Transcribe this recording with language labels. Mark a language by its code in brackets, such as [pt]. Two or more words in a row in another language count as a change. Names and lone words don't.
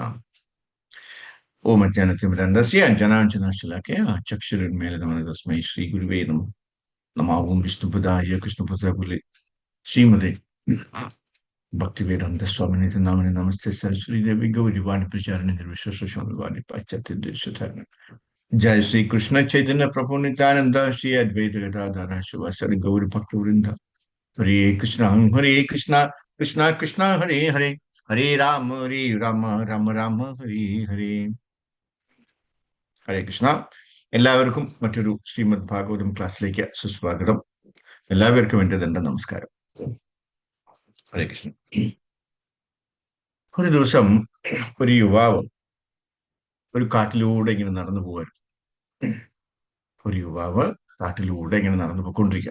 [sa] ഓം അജ്ഞാനത്തിമിരന്തസ്യ അഞ്ജനാഞ്ജനാശലാഖ്യ ചക്ഷുരുന്മേലനമന തസ്മൈ ശ്രീ ഗുരുവേ നമഃ. നമോ ഓം വിഷ്ണുപദായ കൃഷ്ണപ്രസാദുലേ ശ്രീമതേ ഭക്തിവേദാന്ത സ്വാമിനി നാമനി നമസ്തേ സരസ്വതി ദേവി ഗൗരിവാണി പ്രചാരണി നിർവിശ്വസ്വാമി പാശ്ചാത്യ. जय श्री कृष्ण चैतन्य प्रभु नित्यानंद श्री अद्वैत गदाधर शिवासरि गौर भक्त वृंद. हरे कृष्णा कृष्णा कृष्णा हरे हरे, हरे राम राम राम हरे हरे. [ml] ഹരേ കൃഷ്ണ. എല്ലാവർക്കും മറ്റൊരു ശ്രീമദ് ഭാഗവതം ക്ലാസ്സിലേക്ക് സുസ്വാഗതം. എല്ലാവർക്കും എൻ്റെ തന്നെ നമസ്കാരം. ഹരേ കൃഷ്ണ. ഒരു ദിവസം ഒരു യുവാവ് ഒരു കാട്ടിലൂടെ ഇങ്ങനെ നടന്നു പോകാൻ നടന്നു പോയിക്കൊണ്ടിരിക്കുക.